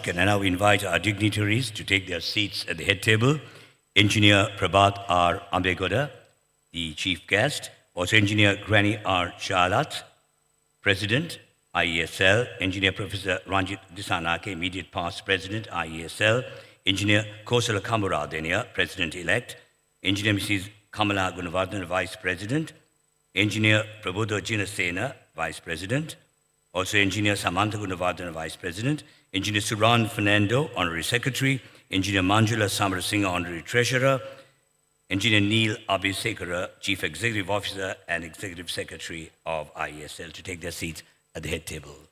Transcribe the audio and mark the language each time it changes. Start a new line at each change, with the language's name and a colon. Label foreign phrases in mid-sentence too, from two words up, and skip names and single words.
English: Can I now invite our dignitaries to take their seats at the head table? Engineer Prabhat R. Ambegoda, the chief guest. Also Engineer Granny R. Shalat, President, IESL. Engineer Professor Ranjit Disanake, immediate past President, IESL. Engineer Kosala Kamaradenia, President-elect. Engineer Mrs. Kamala Gunavardhan, Vice President. Engineer Prabodha Jinasena, Vice President. Also Engineer Samantha Gunavardhan, Vice President. Engineer Suran Fernando, Honorary Secretary. Engineer Manjula Samarasinghe, Honorary Treasurer. Engineer Neil Abesekara, Chief Executive Officer and Executive Secretary of IESL, to take their seats at the head table.